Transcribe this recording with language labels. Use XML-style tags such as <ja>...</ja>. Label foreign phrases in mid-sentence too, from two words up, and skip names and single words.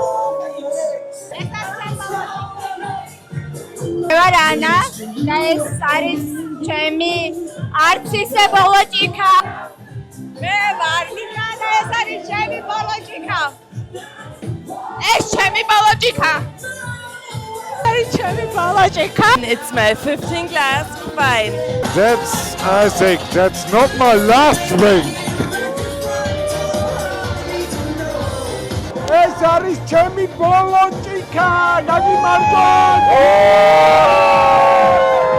<ka>მე ვარ ანა და ეს არის ჩემი არც ისე ბოლო ჭიქა. მე ვარ ლიკა და ეს არის ჩემი ბოლო ჭიქა. ეს ჩემი ბოლო ჭიქა.</ka> <en>It's my 15th glass of wine. I think that's not my last drink.</en> <ka>ეს არის ჩემი ბოლო ჭიქა, ნაგიმარჯონ!</ka>